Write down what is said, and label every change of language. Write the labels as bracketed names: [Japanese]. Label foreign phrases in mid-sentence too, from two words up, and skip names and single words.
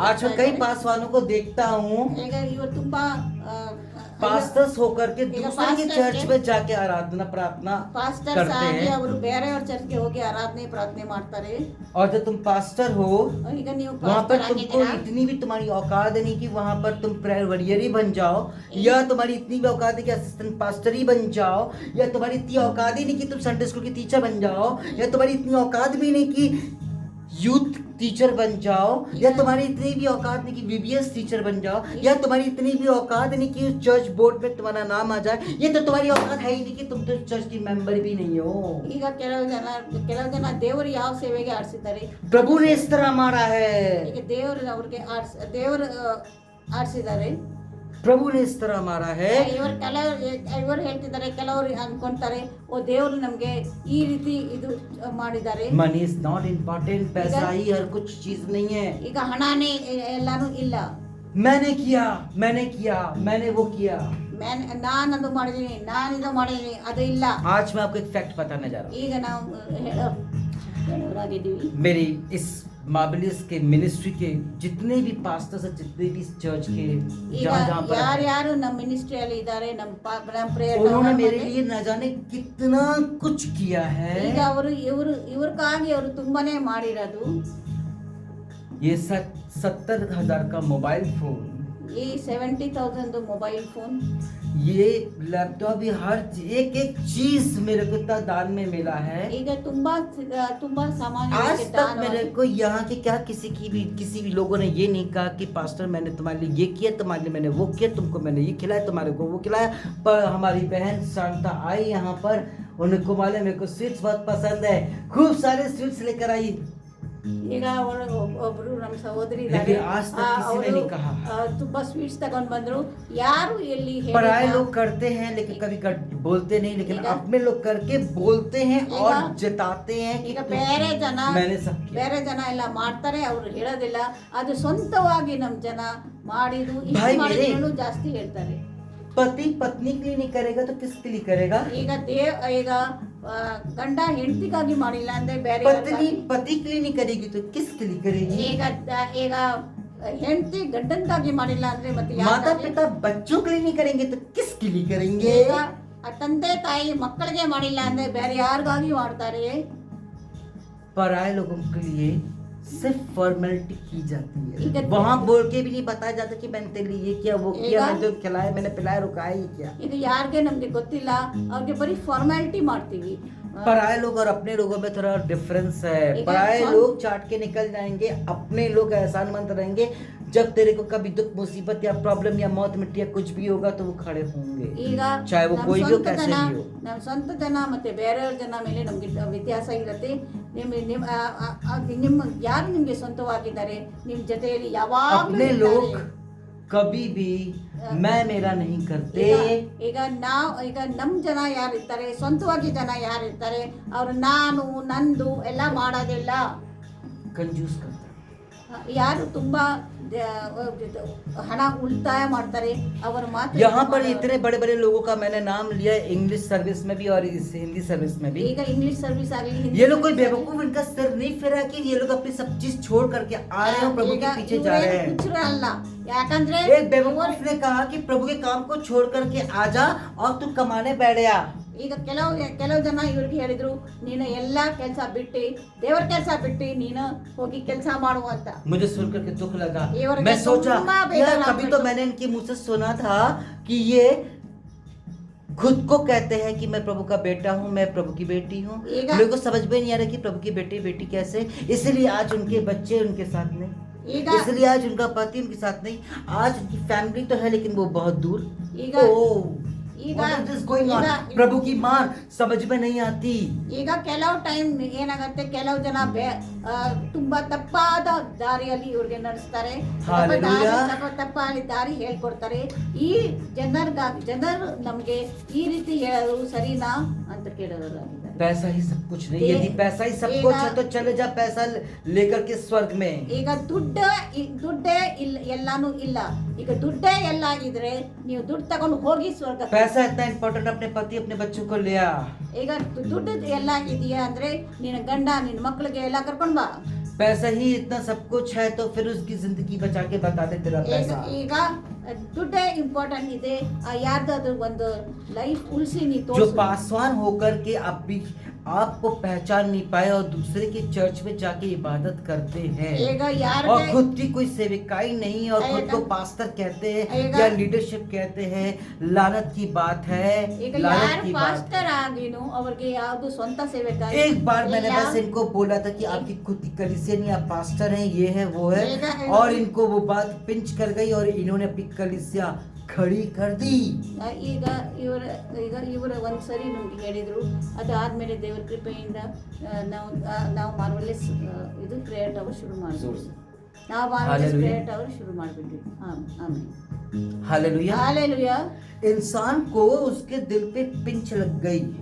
[Hindi] आज मैं कई पासवानों को देखता हूँ [Kannada] ಈಗ ಇವರು ತುಂಬಾ [Hindi] पास्टर्स होकर के दूसरे के पास्टर चर्च के- में जाके आराधना प्रार्थना [Kannada] ಪಾಸ್ಟರ್ಸ್ [Hindi] करते [Kannada] ಆಗಿ [Hindi] हैं। [Kannada] ಅವರು ಬೇರೆಯವ್ರ ಚರ್ಚ್ಗೆ ಹೋಗಿ ಆರಾಧನೆ ಪ್ರಾರ್ಥನೆ ಮಾಡ್ತಾರೆ. [Hindi] और जब तुम पास्टर हो [Kannada] ಈಗ ನೀವು [Hindi] वहाँ पर [Kannada] ಪಾಸ್ಟರ್ [Hindi] तुमको [Kannada] ಆಗಿದ್ದೀರಾ, [Hindi] इतनी भी तुम्हारी औकात नहीं कि वहाँ पर तुम [English] prayer warrior [Hindi] ही बन जाओ, या तुम्हारी इतनी भी औकात है कि [English] assistant pastor [Hindi] ही बन जाओ, या तुम्हारी इतनी औकात ही नहीं कि तुम [English] Sunday school [Hindi] की टीचर बन जाओ, या तुम्हारी इतनी औकात भी नहीं कि [English] youth teacher [Hindi] बन जाओ, या तुम्हारी इतनी भी औकात नहीं कि [English] VBS teacher [Hindi] बन जाओ, या तुम्हारी इतनी भी औकात नहीं कि [English] church board [Hindi] में तुम्हारा नाम आ जाए। ये तो तुम्हारी औकात है ही नहीं कि तुम तो चर्च की मेंबर भी नहीं हो। [Kannada] ಈಗ ಕೆಲವು ಜನ ದೇವರು ಯಾವ ಸೇವೆಗೆ ಆರಿಸಿದ್ದಾರೆ, [Hindi] प्रभु ने इस तरह मारा है, [Kannada] ಈಗ ದೇವರು ಅವ್ರಿಗೆ ದೇವರು ಆರಿಸಿದ್ದಾರೆ. [Hindi] प्रभु ने इस तरह मारा है। [Kannada] ಇವರು ಹೇಳ್ತಿದ್ದಾರೆ, ಕೆಲವರು ಅನ್ಕೊಂತಾರೆ ಓ ದೇವರು ನಮ್ಗೆ ಈ ರೀತಿ ಇದು ಮಾಡಿದ್ದಾರೆ. [English] money is not important, [Hindi] पैसा ही हर कुछ चीज नहीं है। [Kannada] ಈಗ ಹಣನೇ ಎಲ್ಲಾನು ಇಲ್ಲ. [Hindi] मैंने किया, मैंने वो किया। [Kannada] ನಾನು ಅದು ಮಾಡಿದೀನಿ, ನಾನು ಇದು ಮಾಡಿದೀನಿ, ಅದು ಇಲ್ಲ. [Hindi] आज मैं आपको एक फैक्ट बताने जा रहा [Kannada] ಈಗ ನಾವು ಹೇಳೋರಾಗಿದ್ದೀವಿ. [Hindi] हूँ। मेरी इस मार्बलियस के मिनिस्ट्री के जितने भी पास्टर्स हैं, जितने भी चर्च के [Kannada] ಈಗ [Hindi] जहाँ पर [Kannada] ಯಾರ್ಯಾರು ನಮ್ಮ ಮಿನಿಸ್ಟ್ರಿಯಲ್ಲಿ ಇದ್ದಾರೆ, ನಮ್ಮ ಪ್ರೇಯರ್ [Hindi] उन्होंने मेरे लिए न जाने कितना कुछ किया है। [Kannada] ಈಗ ಅವರು ಇವ್ರಿಗಾಗಿ ಅವರು ತುಂಬಾನೇ ಮಾಡಿರೋದು. [Hindi] ये 70,000 का [English] mobile phone, [Kannada] ಈ 70,000 [English] mobile phone, [Hindi] ये लैपटॉप, ये हर एक एक चीज मेरे को इतना दान में मिला है। [Kannada] ಈಗ ತುಂಬಾ ಸಾಮಾನ್ಯ [Hindi] आज तक मेरे को यहाँ के क्या किसी भी लोगों ने ये नहीं कहा कि पास्टर मैंने तुम्हारे लिए ये किया, तुम्हारे लिए मैंने वो किया, तुमको मैंने ये खिलाया, तुम्हारे को वो खिलाया। पर हमारी बहन शांता आई यहाँ पर, उनको मालूम मेरे को स्वीट्स बहुत पसंद है, खूब सारे स्वीट्स लेकर आई। [Kannada] ಈಗ ಒಬ್ರು ನಮ್ಮ ಸಹೋದರಿ [Hindi] लेकिन आज तक किसी ने नहीं कहा। [Kannada] ತುಂಬಾ ಸ್ವೀಟ್ಸ್ ತಗೊಂಡ್ ಬಂದ್ರು, ಯಾರು ಎಲ್ಲಿ [Hindi] पराये लोग करते हैं लेकिन कभी बोलते नहीं, लेकिन अपने लोग करके बोलते हैं और जताते हैं कि [Kannada] ಈಗ ಬೇರೆ ಜನ [Hindi] मैंने सब किया। [Kannada] ಬೇರೆ ಜನ ಎಲ್ಲ ಮಾಡ್ತಾರೆ, ಅವ್ರು ಹೇಳೋದಿಲ್ಲ. ಅದು ಸ್ವಂತವಾಗಿ ನಮ್ಮ ಜನ ಮಾಡಿದ್ದು [Hindi] भाई [Kannada] ಇಷ್ಟು [Hindi] मेरे- [Kannada] ಮಾಡಿದ್ರು ಜಾಸ್ತಿ ಹೇಳ್ತಾರೆ. [Hindi] पति पत्नी के लिए नहीं करेगा तो किसके लिए करेगा? [Kannada] ಈಗ ಗಂಡ ಹೆಂಡತಿಗಾಗಿ ಮಾಡಿಲ್ಲ ಅಂದ್ರೆ ಬೇರೆ [Hindi] पत्नी पति के लिए नहीं करेगी तो किसके लिए करेगी? [Kannada] ಈಗ ಹೆಂಡತಿ ಗಂಡನ್ಗಾಗಿ ಮಾಡಿಲ್ಲ ಅಂದ್ರೆ ಮತ್ತೆ [Hindi] माता [Kannada] ಯಾರಿಗಾಗಿ? [Hindi] पिता बच्चों के लिए नहीं करेंगे तो किसके लिए करेंगे? [Kannada] ಈಗ ತಂದೆ ತಾಯಿ ಮಕ್ಕಳಿಗೆ ಮಾಡಿಲ್ಲ ಅಂದ್ರೆ ಬೇರೆ ಯಾರಿಗಾಗಿ ಮಾಡ್ತಾರೆ? [Hindi] पराये लोगों के लिए सिर्फ फॉर्मेलिटी की जाती ठीक है, है। वहाँ बोल के भी नहीं बताया जाता कि मैंने तेरे लिए ये किया वो किया, [Kannada] ಈಗ- [Hindi] मैंने जो खिलाया मैंने पिलाया रुकाया ये किया। [Kannada] ಇದು ಯಾರಿಗೆ ನಮ್ಗೆ ಗೊತ್ತಿಲ್ಲ, ಅವ್ರಿಗೆ ಬರೀ ಫಾರ್ಮ್ಯಾಲಿಟಿ ಮಾಡ್ತೀವಿ. [Hindi] पराए लोग और अपने लोगों में थोड़ा डिफरेंस है। एक पराए कौन- लोग चाट के निकल जाएंगे, अपने लोग एहसानमंद रहेंगे। जब तेरे को कभी दुख मुसीबत या प्रॉब्लम या मौत मिट्टी या कुछ भी होगा तो वो खड़े होंगे, [Kannada] ಈಗ [Hindi] चाहे वो [Kannada] ನಮ್ಮ [Hindi] कोई भी हो, [Kannada] ಸ್ವಂತ [Hindi] कैसे [Kannada] ಜನ [Hindi] भी हो। [Kannada] ನಮ್ಮ ಸ್ವಂತ ಜನ ಮತ್ತೆ ಬೇರೆಯವ್ರ ಜನ ಮೇಲೆ ನಮ್ಗೆ ವ್ಯತ್ಯಾಸ ಇರುತ್ತೆ. ನಿಮ್ಮ ಯಾರು ನಿಮ್ಗೆ ಸ್ವಂತವಾಗಿದ್ದಾರೆ ನಿಮ್ಮ ಜೊತೆಯಲ್ಲಿ ಯಾವಾಗಲೂ [Hindi] अपने लोग कभी भी मैं मेरा नहीं करते। [Kannada] ಈಗ ನಮ್ಮ ಜನ ಯಾರಿರ್ತಾರೆ, ಸ್ವಂತವಾಗಿ ಜನ ಯಾರಿರ್ತಾರೆ, ಅವ್ರು ನಾನು ನಂದು ಎಲ್ಲ ಮಾಡೋದಿಲ್ಲ. [Hindi] कंजूस करता है। [Kannada] ಯಾರು ತುಂಬಾ ಹಣ ಉಳಿತಾಯ ಮಾಡ್ತಾರೆ ಅವರ ಮಾತು [Hindi] यहाँ पर इतने बड़े बड़े लोगों का मैंने नाम लिया [English] English service [Hindi] में भी और इस [English] Hindi service [Hindi] में भी। [Kannada] ಈಗ [English] English service [Kannada] ಆಗಲಿ, [Hindi] ये लोग कोई बेवकूफ इनका सिर नहीं फिरा कि ये लोग अपनी सब चीज छोड़ करके आ रहे हैं, प्रभु के पीछे जा रहे हैं। [Kannada] ಹುಚ್ಚರು ಅಲ್ಲ, ಯಾಕಂದ್ರೆ [Hindi] एक बेवकूफ ने कहा कि प्रभु के काम को छोड़ करके आ जा और तू कमाने बैठ जा। [Kannada] ಈಗ ಕೆಲವು ಜನ ಇವ್ರಿಗೆ ಹೇಳಿದ್ರು, ನೀನು ಎಲ್ಲಾ ಕೆಲಸ ಬಿಟ್ಟು ದೇವರ ಕೆಲಸ ಬಿಟ್ಟು ನೀನು ಹೋಗಿ ಕೆಲಸ ಮಾಡುವಂತ. [Hindi] मुझे सुन करके दुख लगा। ये और मैं क्या सोचा [Kannada] तुम्बा [Hindi] यार बेदना कभी तो पड़ता। मैंने इनके मुंह से सुना था कि ये खुद को कहते हैं कि मैं प्रभु का बेटा हूँ, मैं प्रभु की बेटी हूँ। ये- मेरे को समझ में नहीं आ रहा कि प्रभु की बेटी कैसे, इसलिए आज उनके बच्चे उनके साथ नहीं, [Kannada] ಈಗ [Hindi] इसलिए आज उनका पति उनके साथ नहीं, आज उनकी फैमिली तो है लेकिन वो बहुत दूर। [Kannada] ಈಗ ओह, ಈಗ [English] what is this going on? [Kannada] ಈಗ- [Hindi] प्रभु की मान समझ में नहीं आती। [Kannada] ಈಗ ಕೆಲವು ಟೈಮ್ ಏನಾಗತ್ತೆ, ಕೆಲವು ಜನ ತುಂಬಾ ತಪ್ಪಾದ ದಾರಿಯಲ್ಲಿ ಇವ್ರಿಗೆ ನಡೆಸ್ತಾರೆ, Hallelujah. ತಪ್ಪಾದ ದಾರಿ ಹೇಳ್ಕೊಡ್ತಾರೆ. ಈ ಜನರು ನಮ್ಗೆ ಈ ರೀತಿ ಹೇಳೋದು ಸರಿನಾ ಅಂತ ಕೇಳೋರಾಗಿದ್ದಾರೆ. [Hindi] पैसा ही सब कुछ नहीं, ये- यदि पैसा ही सब ये कुछ ना- है तो चले जा पैसा लेकर के स्वर्ग में। [Kannada] ಈಗ ದುಡ್ಡೇ ಇಲ್ಲ, ಎಲ್ಲಾನು ಇಲ್ಲ. ಈಗ ದುಡ್ಡೇ ಎಲ್ಲ ಇದ್ರೆ ನೀವು ದುಡ್ಡು ತಗೊಂಡು ಹೋಗಿ ಸ್ವರ್ಗ. [Hindi] पैसा इतना इम्पोर्टेंट, अपने पति अपने बच्चों को ले आ। [Kannada] ಈಗ ದುಡ್ಡು ಎಲ್ಲ ಇದೆಯಾ ಅಂದ್ರೆ ನಿನ್ನ ಗಂಡ ನಿನ್ನ ಮಕ್ಕಳಿಗೆ ಎಲ್ಲ ಕರ್ಕೊಂಡ್ ಬಾ. [Hindi] पैसा ही इतना सब कुछ है तो फिर उसकी जिंदगी बचा के बता दे तेरा पैसा। [Kannada] ಈಗ ದುಡ್ಡೇ ಇಂಪಾರ್ಟೆಂಟ್ ಇದೆ, ಯಾರ್ದಾದ್ರು ಒಂದು ಲೈಫ್ ಉಳಿಸಿ ನೀ [Hindi] जो [Kannada] ತೋರಿಸು. [Hindi] पासवान होकर के आपको पहचान नहीं पाए और दूसरे के चर्च में जाके इबादत करते हैं [Kannada] ಈಗ [Hindi] और [Kannada] ಯಾರಿಗೆ [Hindi] खुद की कोई सेविकाई नहीं और खुद आएगा। को पास्टर कहते हैं आएगा। या लीडरशिप कहते हैं, लानत की बात है, [Kannada] ಈಗ [Hindi] लानत [Kannada] ಯಾರು [Hindi] की बात है। [Kannada] ಪಾಸ್ಟರ್ ಆಗಿನೂ ಅವ್ರಿಗೆ ಯಾವ್ದು ಸ್ವಂತ ಸೇವೆ [Hindi] एक बार मैंने बस इनको बोला था कि आपकी खुद की कलीसिया नहीं, आप पास्टर हैं, ये है वो है, और इनको वो बात पिंच कर गई और इन्होंने अपनी कलीसिया खड़ी कर दी। [Kannada] ಈಗ ಇವರ ಒಂದ್ಸರಿ ನಮ್ಗೆ ಹೇಳಿದ್ರು, ಅದಾದ್ಮೇಲೆ ದೇವರ ಕೃಪೆಯಿಂದ ನಾವು ಮಾರ್ವಲೆಸ್ ಇದು [English] prayer tower [Kannada] ಶುರು ಮಾಡಿದ್ವಿ. ನಾವು ಮಾರ್ವಲೆಸ್ Hallelujah. [English] prayer tower [Kannada] ಶುರು ಮಾಡಿಬಿಟ್ವಿ. ಆಮೇಲೆ [Hindi] हालेलुया। [Kannada] ಹಾಲೆಲೂಯಾ. [Hindi] इंसान को उसके दिल पे पिंच लग गई।